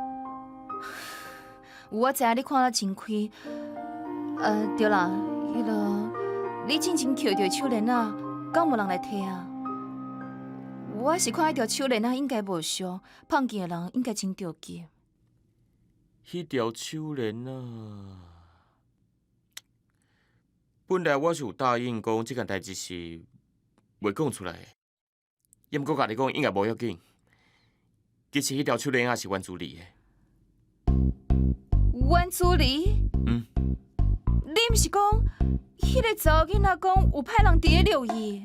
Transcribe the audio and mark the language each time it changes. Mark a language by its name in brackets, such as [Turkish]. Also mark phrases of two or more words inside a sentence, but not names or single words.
[Min Nan Chinese] 我知影你看了真开，对啦，迄个你真正捡着手链啊，敢无人来摕啊？我是看迄条手链啊，应该无伤，碰见的人应该真着急。迄条手链啊，本来我是有答应讲这件代志是袂讲出来的，也毋过甲你讲应该无要紧。其实迄条手链啊是阮助理的。阮助理？你毋是讲迄个查某囡仔讲有派人伫咧留意？